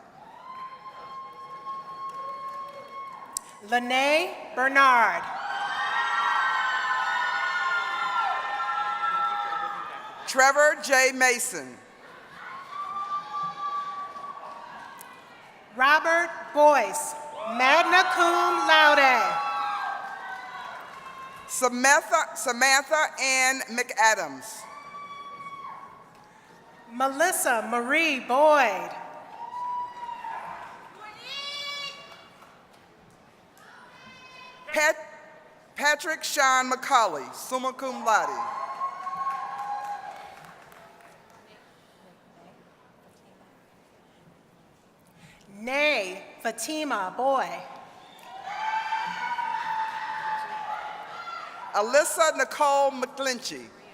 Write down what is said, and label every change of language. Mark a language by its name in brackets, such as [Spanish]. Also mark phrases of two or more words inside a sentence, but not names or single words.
[English] Lene Bernard. Trevor J. Mason. Robert Boyce, [Latin] magna cum laude. [English] Samantha Ann McAdams. Melissa Marie Boyd. Patrick Sean McCauley, [Latin] summa cum laude. [English] Nay Fatima Boy. Alyssa Nicole McClinchy.